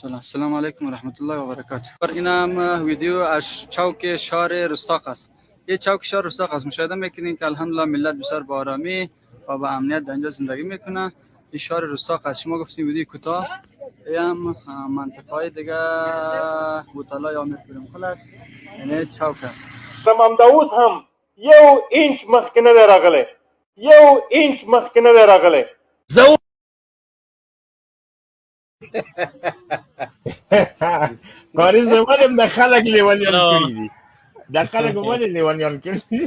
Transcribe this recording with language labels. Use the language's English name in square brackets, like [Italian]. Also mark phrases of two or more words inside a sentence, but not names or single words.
[Arabic] السلام علیکم و رحمت الله و برکاته. [Persian] این هم ویدیو از چوک شهر رستاق است. یه چوک شهر رستاق است، مشاهده میکنین که الحمدلله ملت بسیار با آرامی و با امنیت در اینجا زندگی میکنه. این شهر رستاق است. شما گفتین ویدیو کوتاه، این هم منطقه دیگه بوتالای امیر پیرمقل است، یعنی چوک است. [Pashto] ممدوز هم یو اینچ مخکې نه دی راغلی، قاری صاحب ولې د خلک لیونیان کړي دي، د خلک ولې لیونیان کړي دي؟